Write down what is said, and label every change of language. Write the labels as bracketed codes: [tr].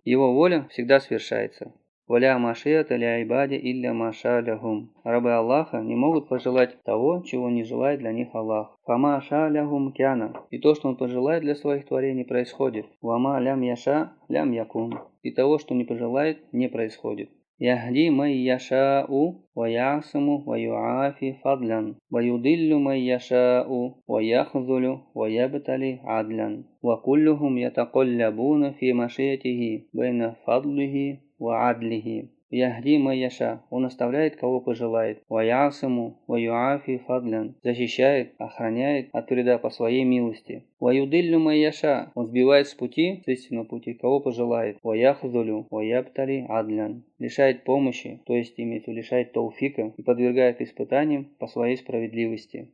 [ru] Его воля всегда свершается. [ar] «Валя машията ля ибади илля маша лягум». [ru] Рабы Аллаха не могут пожелать того, чего не желает для них Аллах. [ar] «Фама ша лягум кяна». [ru] И то, что он пожелает для своих творений, происходит. [ar] «Вама лям яша лям якун». [ru] И того, что не пожелает, не происходит. [ar] يهدي من يشاء ويعصم ويعافي فضلا ويضل من يشاء ويخذل ويبتلي عدلا وكلهم يتقلبون في مشيئته بين فضله وعدله. Яхди ма яша, [ru] он оставляет кого пожелает. [ar] Ваясаму, ваюафи фадлян, [ru] защищает, охраняет от вреда по своей милости. [ar] Ваюдиллю ма яша, [ru] он сбивает с пути, с истинного пути, кого пожелает. [ar] Ваяхдулю, ваябтали адлян, [ru] лишает помощи, то есть имеется лишает тауфика и подвергает испытаниям по своей справедливости.